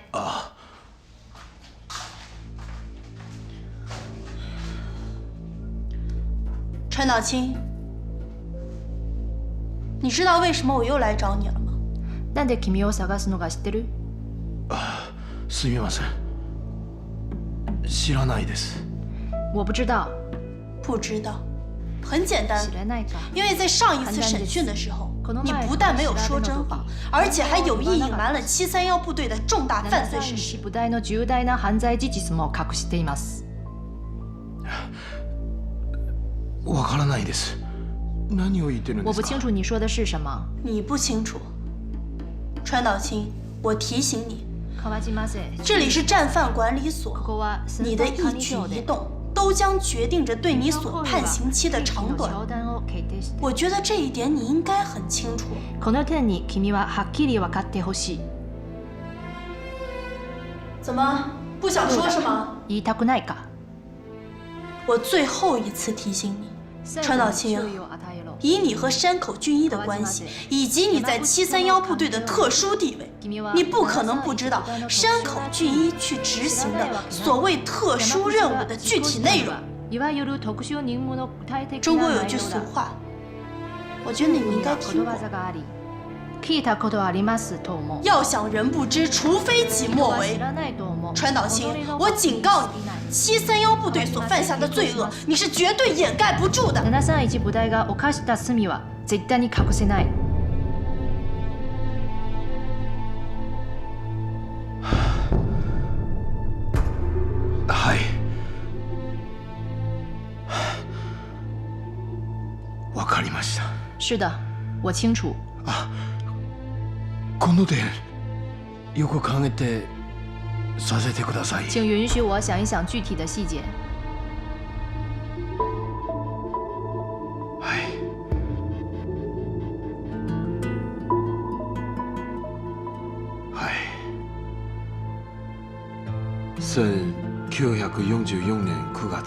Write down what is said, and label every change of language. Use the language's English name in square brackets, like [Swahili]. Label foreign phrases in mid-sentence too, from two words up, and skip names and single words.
[Chinese] 啊。川岛清，你知道为什么我又来找你了吗？ [Japanese] なんで君を探すのか知ってる？すみません。知らないです。 [Chinese] 我不知道。不知道，很简单，因为在上一次审讯的时候，你不但没有说真话，而且还有意隐瞒了731部队的重大犯罪事实。 [Japanese] 部隊の重大な犯罪事実も隠しています。わからないです。何を言ってるんですか？ [Chinese] 我不清楚你说的是什么。你不清楚，川岛清，我提醒你，这里是战犯管理所，你的一举一动都将决定着对你所判刑期的长短。我觉得这一点你应该很清楚。 [Japanese] この点に君ははっきり分かってほしい。 [Chinese] 怎么不想说是吗？ [Japanese] 言いたくないか？ [Chinese] 我最后一次提醒你，川岛清，以你和山口俊一的关系，以及你在731部队的特殊地位，你不可能不知道山口俊一去执行的所谓特殊任务的具体内容。中国有句俗话，我觉得你们应该听过。要想人不知，除非己莫为。川岛清，我警告你，731部队所犯下的罪恶，你是绝对掩盖不住的。 [Japanese] 731部隊が犯した罪は絶対に隠せない。はい。わかりました。 [Chinese] 是的，我清楚。 [Japanese] のでよく考えてさせてください。 [Chinese] 请允许我想一想具体的细节。 1944年9月。